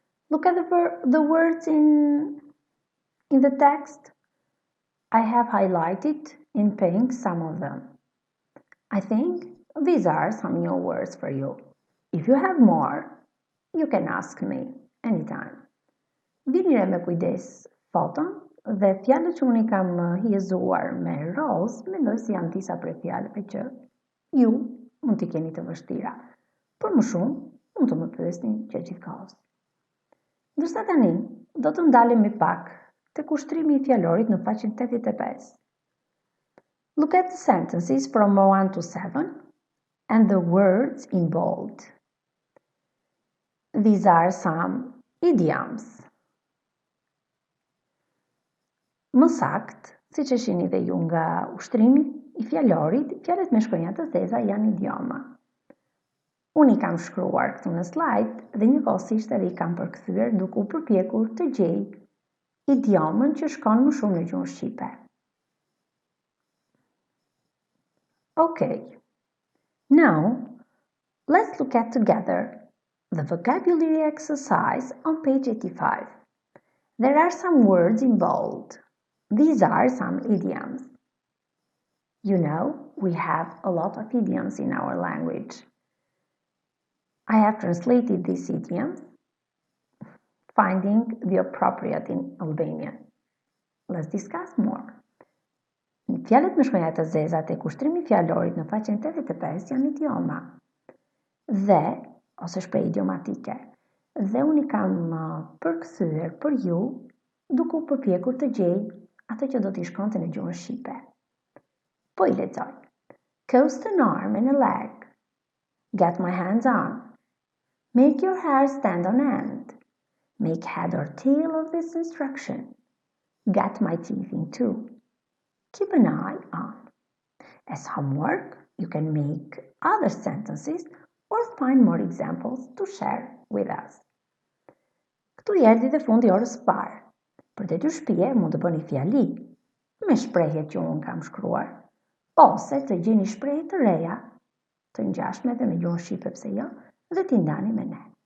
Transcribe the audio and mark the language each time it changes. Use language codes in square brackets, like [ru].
[en] Look at the words in the text. I have highlighted in pink some of them. I think these are some new words for you. If you have more, you can ask me anytime. [sq] Vini me kujdes foton dhe fjalët që unë i kam hjezuar me roz, mendoj se janë disa prej fjalëve që ju mund t'i keni të vështira. Por më shumë, mund të më pyesni që gjithkohës. Ndërsa tani, do të ndalemi pak tek ushtrimi i fjalorit në faqen 85. [en] Look at the sentences from 1 to 7 and the words in bold. These are some idioms. [sq] Më sakt, siç e shihni dhe ju nga ushtrimi i fjalorit, fjalët me shkronja të zeza janë idioma. Unë i kam shkruar këtu në slide dhe njëkohësisht edhe i kam përkthyer duke u përpjekur të gjej idiomën që shkon më shumë në gjuhën shqipe. [en] Okay. Now, let's look at together the vocabulary exercise on page 85. There are some words in bold. These are some idioms. You know, we have a lot of idioms in our language. I have translated these idioms, finding the appropriate in Albanian. Let's discuss more. [sq] Fjalët me shkronja të zeza tek ushtrimi fjalorit në faqen 85 janë idioma dhe ose shprehje idiomatike. Dhe unë i kam përkthyer për ju duke u përpjekur të gjej atë që do t'i shkonte në gjuhën shqipe. Po i lexoj. [en] Coast an arm and a leg. Get my hands on. Make your hair stand on end. Make head or tail of this instruction. Get my teeth in two. Keep an eye on. As homework, you can make other sentences or find more examples to share with us. [sq] Këtu erdhi dhe fundi orës parë. Për detyrshtëpie mund të bëni fjali me shprehjet që unë kam shkruar, ose të gjeni shprehje të reja, të ngjashme dhe me gjuhën shqipe pse jo, dhe t'i ndani me ne.